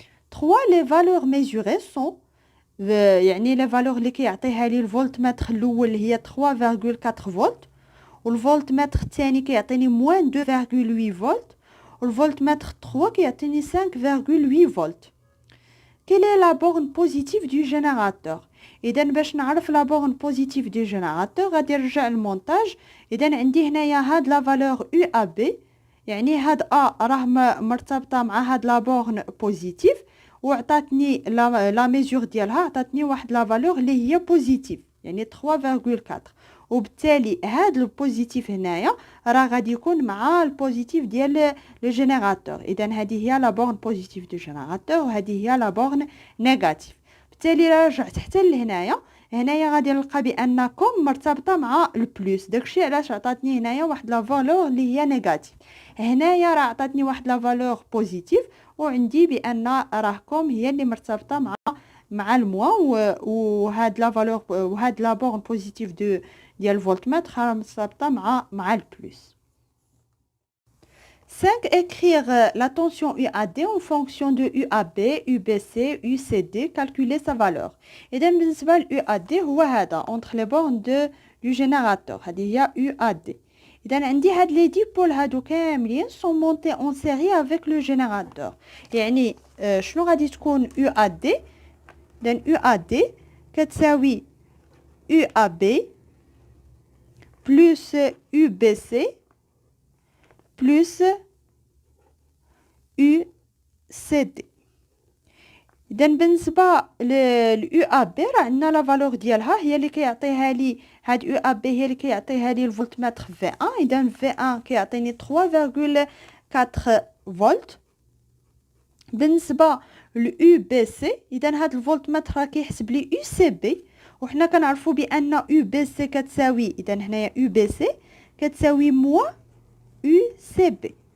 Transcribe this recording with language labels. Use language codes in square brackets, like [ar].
[ar] 3 لي فالور ميزوري سون، يعني لي فالور اللي كيعطيها لي الفولتمتر الاول هي 3.4 فولت، والفولتمتر الثاني كيعطيني موان 2.8 فولت، والفولتمتر 3 كيعطيني 5.8 فولت. [fr] quelle est la borne positive du générateur. [ar] إذا باش نعرف [fr] la borne positive du générateur [ar] غادي نرجع المونتاج. إذا عندي هنايا هاد لا فالور يو ا بي، يعني هاد راه مرتبطه مع هاد لا بورن بوزيتيف، وعطاتني لا ميزور ديالها عطاتني واحد لا فالور اللي هي بوزيتيف، يعني 3.4. وبالتالي هاد البوزيتيف هنايا راه غادي يكون مع البوزيتيف ديال لو جينيراتور. اذا هذه هي لا بورن بوزيتيف دو جينيراتور، وهذه هي لا بورن نيجاتيف. بالتالي رجعت حتى لهنايا، هنايا غادي نلقى بانكم مرتبطه مع البلوس، داكشي علاش عطاتني هنايا واحد لا فالور اللي هي نيجاتيف. هنايا راه عطاتني واحد لا فالور بوزيتيف، وعندي بان راهكم هي اللي مرتبطه مع الموا، وهاد لا فالور وهاد لا بورن بوزيتيف ديال الفولتمتر راه مرتبطه مع البلوس. 5. [fr] Écrire la tension UAD en fonction de UAB, UBC, UCD, calculer sa valeur. [ar] إذا بالنسبة ل UAD هو هذا [fr] entre les bornes du générateur، [ar] هذه هي UAD. إذا عندي هاد لي ديبول هادو كاملين [fr] sont montés en série avec le générateur. [ar] يعني شنو غادي تكون UAD؟ إذا UAD كتساوي UAB plus UBC plus UCD. إذا بالنسبة لليو ا بي راه عندنا لا فالور ديالها هي اللي كيعطيها لي، هاد يو ا بي هي اللي كيعطيها لي الفولتمتر في 1. إذا في 1 كيعطيني 3.4 فولت. بالنسبة لليو بي سي إذا هاد الفولتمتر راه كيحسب لي يو سي بي، وحنا كنعرفوا بان يو بي سي كتساوي، اذا هنايا يو بي سي كتساوي موا يو سي بي.